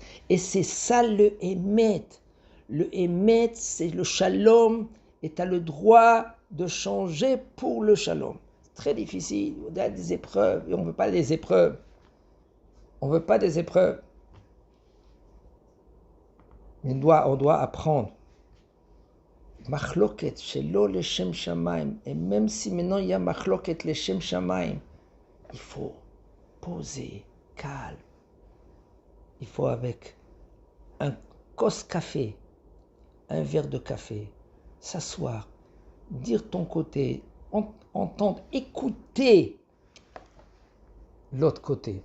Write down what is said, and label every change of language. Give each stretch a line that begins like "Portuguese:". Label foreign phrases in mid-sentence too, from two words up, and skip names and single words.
French: Et c'est ça le Emet. Le Emet, c'est le Shalom. Et tu as le droit de changer pour le Shalom. C'est très difficile. On a des épreuves. Et on ne veut pas des épreuves. On ne veut pas des épreuves. Mais on doit apprendre.
Hebrew: מחלוקת, שלא לשם שמים.
French: Et même si maintenant il y a
Hebrew: מחלוקת לשם שמים,
French: il faut poser, calme. Il faut avec un kos café, un verre de café, s'asseoir, dire ton côté, entendre, écouter l'autre côté.